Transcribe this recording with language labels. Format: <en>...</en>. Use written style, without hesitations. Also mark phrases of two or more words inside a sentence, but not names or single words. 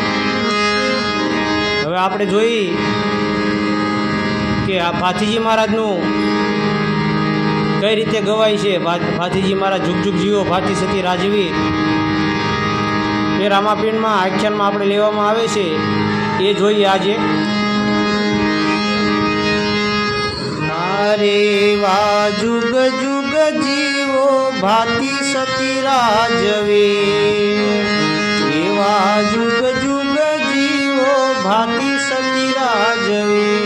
<gu>હવે આપણે જોઈ કે આ ભાથીજી મહારાજનું કઈ રીતે ગવાય છે। ભાથીજી મહારાજ જુગ જુગ જીવો ભાતી સતી રાજવી એ રામાપીરમાં આખ્યાનમાં આપણે લેવામાં આવે છે, એ જોઈએ આજે। અરે વા જુગ જુગ જીવો ભાતી સતી રાજવે, એવા જુગ જુગ જીવો ભાતી સતી રાજવે।</gu>